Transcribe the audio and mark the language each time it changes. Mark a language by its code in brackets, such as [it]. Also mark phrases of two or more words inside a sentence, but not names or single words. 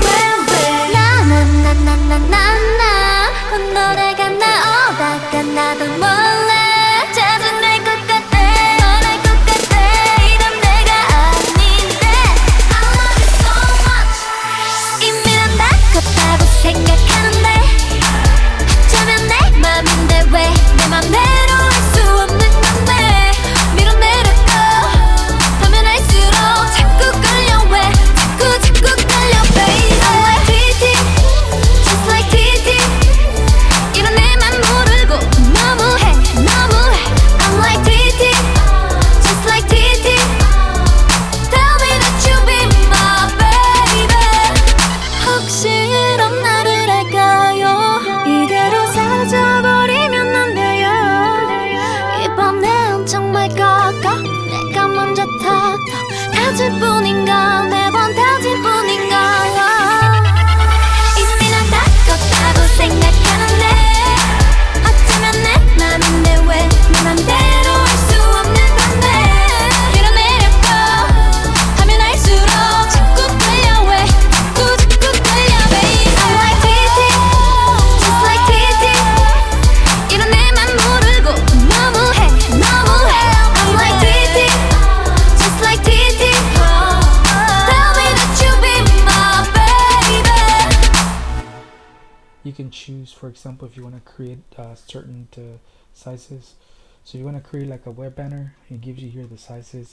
[ko] 나나나나나나 콧노래가 나오다가 나도 몰래 짜증날 것 같아 원할 것 같아 이런 내가 아닌데 [en] I love you so [ko] much 이미 난 다 컸다고 생각하는데 저면 내 맘인데 왜 내 맘대로 할 수 없는 건데 밀어내려고 하면 할수록 자꾸 끌려 왜 자꾸 끌려 [en] baby I like Diedit just like Diedit [ko] 이런 내맘 모르고 너무해 [en] I'm like Diedit just like Diedit tell me that you be my baby [ko] 혹시 이런 나를 알까요 이대로 사라져버리면 안 돼요 이번엔 정말 걸까 내가 먼저 터 타질 뿐인가 매번 타질 뿐인가 이미 난 다 컸다고 생각하는데 어쩌면 내 맘인데 왜 내 맘대로 할 수 없는 건데 밀어내려고 하면 할수록 자꾸 끌려 왜 자꾸 끌려 [en] baby I like Diedit just like Diedit [ko] 이런 내맘 모르고 너무해 [en] I'm like Diedit just like Diedit tell me that you be my baby You can choose, for example, if you want to create certain sizes. So you want to create like a web banner, it gives you here the sizes.